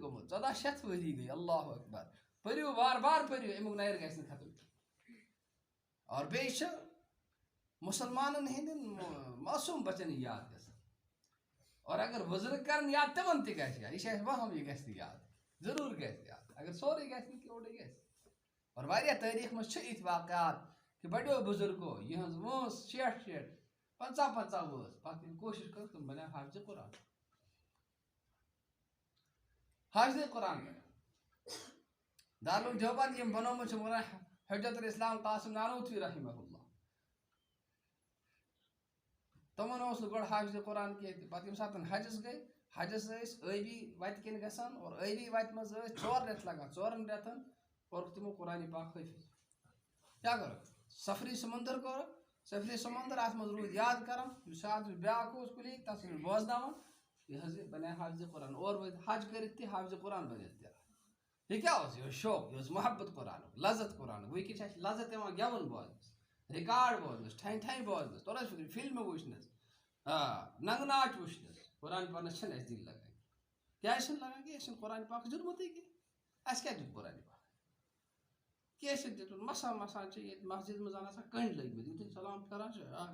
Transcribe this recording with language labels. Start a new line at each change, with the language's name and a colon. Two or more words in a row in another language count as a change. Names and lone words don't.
Kashmiri: گوٚمُت 1400 ؤری گٔے اللہ اکبر پٔرِو بار بار پٔرِو اَمیُک نیر گژھِ نہٕ ختم اور بیٚیہِ چھِ مُسلمانَن ہٕنٛدٮ۪ن معصوٗم بَچَن یہِ یاد گژھان اور اگر بُزرٕگ کَرَن یاد تِمن تہِ گژھِ یاد یہِ چھِ اَسہِ وَہَم یہِ گژھِ نہٕ یاد ضروٗر گژھِ یاد اگر سورُے گژھِ نہٕ کینٛہہ اوٚڑُے گژھِ اور واریاہ تٲریٖخ منٛز چھِ یِتھۍ واقعات کہِ بَڑیو بُزرگو یِہٕنٛز وٲنٛس 60 50 وٲنٛس پَتہٕ ییٚلہِ کوٗشِش کٔر تِم بَنے حافظِ قرآن حافظِ قرآن دارالعلوم دیوبند یِم بنومُت چھِ مولانا حجت الاسلام قاسم نانوتوی رحمہ اللہ تِمن اوس نہٕ گۄڈٕ حافظِ قرآن کینٛہہ تہِ پَتہٕ ییٚمہِ ساتہٕ حجَس گٔے حجَس ٲسۍ ٲبی وَتہِ کِنۍ گژھان اور ٲبی وَتہِ منٛز ٲسۍ 4 رٮ۪تھ لگان 4 رٮ۪تن کوٚرُکھ تِمو قرآنِ پاک حٲفِظ کیٛاہ کوٚرُکھ سفری سمندر کوٚرُکھ سفری سمندر اَتھ منٛز روٗدۍ یاد کران یُس بیٛاکھ اوس کُلی تَتھ ٲسۍ بوزناوان یہِ حظ یہِ بَنے حافظِ قرآن اور وٲتۍ حج کٔرِتھ تہِ حافظِ قرآن بٔنِتھ تہِ یہِ کیٛاہ اوس یہِ اوس شوق یہِ اوس محبت قرآنُک لذت قرآنُک وٕنکٮ۪ن چھِ اَسہِ لذت یِوان گٮ۪وُن بوزنَس رِکاڈ بوزنَس ٹھنۍ بوزنَس توٚر حظ فِکرِ فِلمہٕ وٕچھنَس ننٛگہٕ ناچ وٕچھنَس قرآن پَرنَس چھِنہٕ اَسہِ دِل لگان کیٛازِ چھِنہٕ لگان کینٛہہ اَسہِ چھِنہٕ قرآنِ پاکَس دیُتمُتٕے کینٛہہ اَسہِ کیٛاہ دیُت قرآنِ پاک کیٚنٛہہ چھِنہٕ دیُتمُت مسان چھِ ییٚتہِ مسجِد منٛز آسان کٔنٛڈۍ لٔگۍمٕتۍ یُتھُے سلام پھِران چھِ